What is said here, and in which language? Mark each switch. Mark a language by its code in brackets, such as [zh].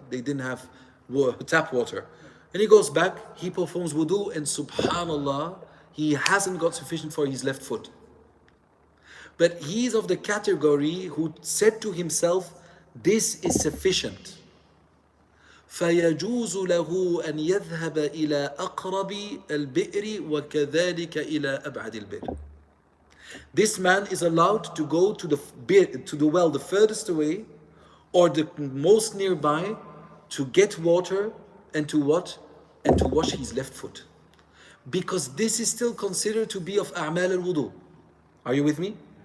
[en] They didn't have tap water. And he goes back, he performs wudu, and subhanallah, he hasn't got sufficient for his left foot. But he is of the category who said to himself, this is sufficient. [ar] فيجوز له أن يذهب إلى أقرب البئر وكذلك إلى أبعد البئر. [en] This man is allowed to go to the well the furthest away or the most nearby to get water and to what? And to wash his left foot. Because this is still considered to be of a'mal al-wudu. Are you with me?